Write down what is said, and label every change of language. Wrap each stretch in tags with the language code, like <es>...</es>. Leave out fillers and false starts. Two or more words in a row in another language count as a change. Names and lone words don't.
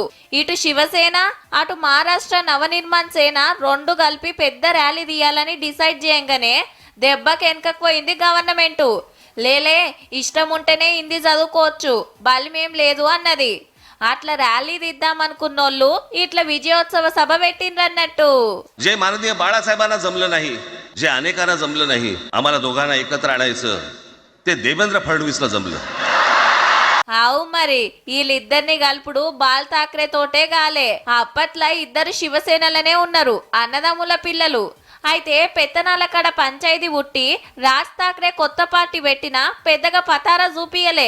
<te>ఇటు శివసేన అటు మహారాష్ట్ర నవనిర్మాణ్ సేన రెండు కలిపి పెద్ద ర్యాలీ తీయాలని డిసైడ్ చేయంగానే దెబ్బకి వెనకపోయింది గవర్నమెంటు. లేలే, ఇష్టం ఉంటేనే హిందీ చదువుకోవచ్చు, బలిమేం లేదు అన్నది. అట్లా ర్యాలీ తీద్దామనుకున్నోళ్ళు ఇట్లా విజయోత్సవ సభ పెట్టిండ్రన్నట్టు.</te> <mr>जे माननीय बाळासाहेबांना जमलं नाही, जे अनेकांना जमलं नाही, आम्हाला दोघांना एकत्र आणायचं ते देवेंद्र फडणवीसला जमलं.</mr> <te>అవు మరి వీళ్ళిద్దరిని కలుపుడు బాల్ ఠాక్రే తోటే గాలే. అప్పట్లో ఇద్దరు శివసేనలనే ఉన్నారు, అన్నదమ్ముల పిల్లలు. అయితే పెత్తనాల కడ పంచాయతీ పుట్టి రాజ్ ఠాక్రే కొత్త పార్టీ పెట్టినా పెద్దగా పతారా చూపియలే.</te>